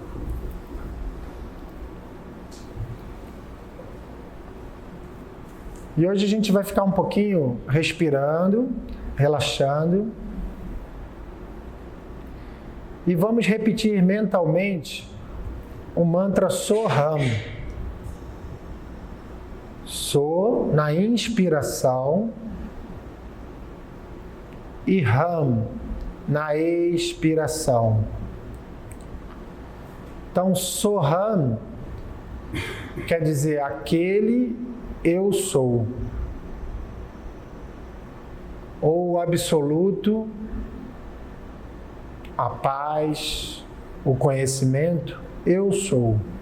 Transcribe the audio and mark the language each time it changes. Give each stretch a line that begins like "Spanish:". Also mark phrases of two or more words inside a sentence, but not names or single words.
Portuguese: E hoje a gente vai ficar um pouquinho respirando, relaxando. E vamos repetir mentalmente o mantra Soham. So na inspiração e Ram na expiração. Então, Soham quer dizer aquele eu sou, ou o absoluto, a paz, o conhecimento, eu sou.